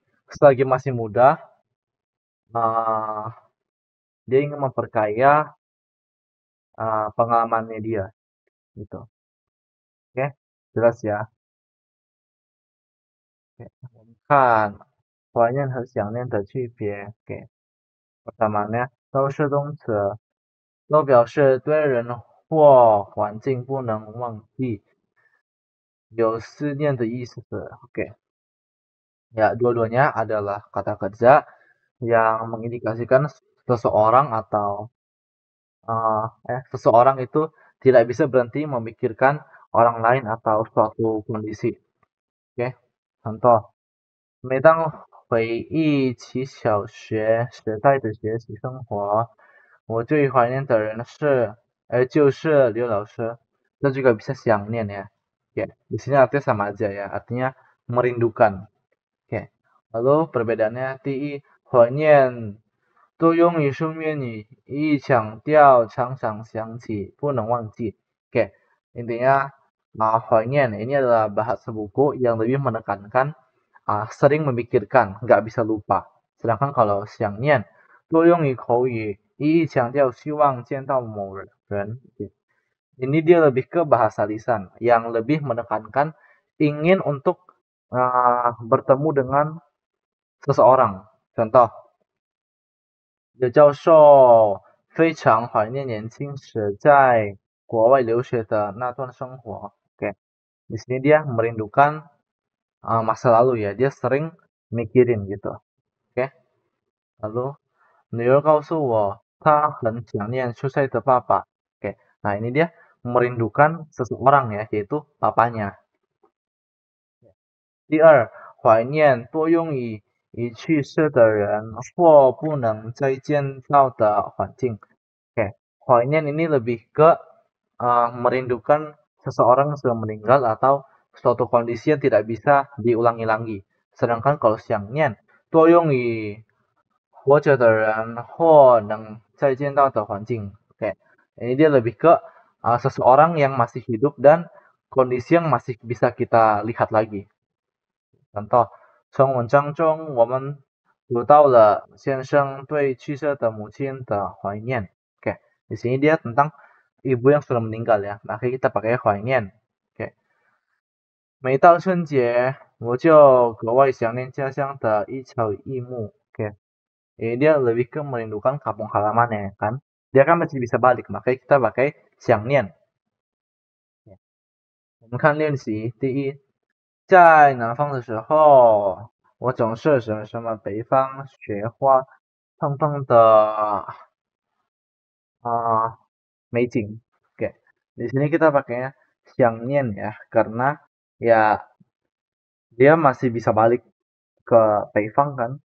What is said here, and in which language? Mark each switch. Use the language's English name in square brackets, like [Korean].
[Indonesian] Selagi masih muda, dia ingin memperkaya pengalamannya dia, gitu. Oke, jelas ya. [Chinese] Oke, 我们看怀念和想念的区别。 [Indonesian] Oke, pertamanya [Chinese] 都是动词，都表示对人或环境不能忘记，有思念的意思。 [Indonesian] Oke, ya dua-duanya adalah kata kerja yang mengindikasikan seseorang atau seseorang itu tidak bisa berhenti memikirkan orang lain atau suatu kondisi. Oke, contoh, [Chinese] 每当回忆起小学时代的学习生活，我最怀念的人就是刘老师. [Indonesian] Kita juga bisa 想念 ya. Ya, di sini artinya sama aja ya, artinya merindukan. Oke. Lalu perbedaannya [Chinese] 第一，怀念多用于书面语，一强调常常想起，不能忘记. [Indonesian] Oke, intinya Huanyan ini adalah bahasa buku yang lebih menekankan sering memikirkan, nggak bisa lupa. Sedangkan kalau Xiangnian, [Chinese] 多用于口语，一一强调希望见到某人. [Indonesian] Ini dia lebih ke bahasa lisan yang lebih menekankan ingin untuk bertemu dengan seseorang. Contoh, [Chinese] 有教授非常怀念年轻时在国外留学的那段生活. [Indonesian] Oke, di sini dia merindukan masa lalu ya, dia sering mikirin gitu. Oke, lalu [Chinese] 女儿告诉我她很想念出生的爸爸. [Indonesian] Oke, nah ini dia merindukan seseorang ya, yaitu papanya. [Chinese] 第二，怀念多用于已去世的人或不能再见到的环境. [Indonesian] Oke, Huanyan ini lebih ke merindukan seseorang yang sudah meninggal atau suatu kondisi yang tidak bisa diulangi lagi. Sedangkan kalau [Chinese] 想念 多用于活着的人或能再见到的环境. [Indonesian] Oke, ini dia lebih ke seseorang yang masih hidup dan kondisi yang masih bisa kita lihat lagi. Contoh, [Chinese] 从文章中我们读到了先生对去世的母亲的怀念. [Indonesian] Oke, di sini dia tentang ibu yang sudah meninggal ya. Makanya kita pakai 怀念. Oke. [Chinese] 每到春节，我就格外想念家乡的一草一木. [Indonesian] Oke. Ini dia lebih ke merindukan kampung halaman ya kan. Dia kan masih bisa balik, makanya kita pakai 想念. [Chinese] 我们看练习，第一，在南方的时候，我总是什么什么北方雪花碰碰的美景. [Indonesian] Oke, di sini kita pakainya 想念 ya, karena ya dia masih bisa balik ke 北方 kan.